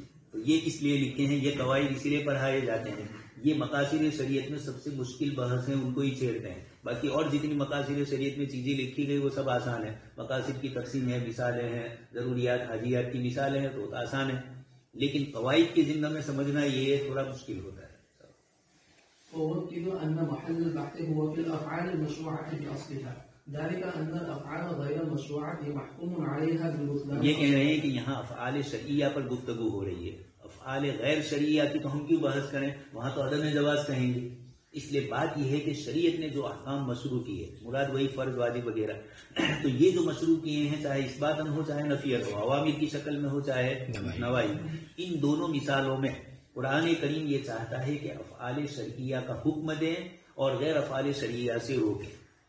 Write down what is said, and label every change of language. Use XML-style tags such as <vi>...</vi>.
<ur>تو یہ اس لیے لکھے ہیں، یہ قواعد اس لیے پڑھائے جاتے ہیں. یہ مقاصد شریعت میں سب سے مشکل بحث ہیں، ان کو ہی چھیڑتے ہیں. باقی اور جتنی مقاصد شریعت میں چیزیں لکھی گئی وہ سب آسان ہے. مقاصد کی تقسیم ہے، مثالیں ہیں، ضروریات حاجیات کی مثالیں ہیں تو آسان ہے، لیکن قواعد کے ذمہ میں سمجھنا یہ تھوڑا مشکل ہوتا ہے.</ur> <ar>ووكد أن محل البحث هو في الأفعال المشروعة بأصلها ذلك أن الأفعال غير المشروعة محكوم عليها بالبطلان.</ar> <ur>یہ کہہ رہے ہیں کہ یہاں افعال شرعیہ پر گفتگو ہو رہی ہے، افعال غیر شرعیہ کی تو ہم کیوں بحث کریں، وہاں تو عدم جواز کہیں گے. اس لیے بات یہ ہے کہ شریعت نے جو احکام مشروع کیے، مراد وہی فرض واجب وغیرہ، تو یہ جو مشروع کیے ہیں چاہے اثباتاً ہو چاہے نفیت ہو، اوامر کی شکل میں ہو چاہے نواہی، ان دونوں مثالوں میں قرآن کریم یہ چاہتا ہے کہ افعال شرعیہ کا حکم دیں اور غیر افعال شرعیہ سے روکیں.</ur>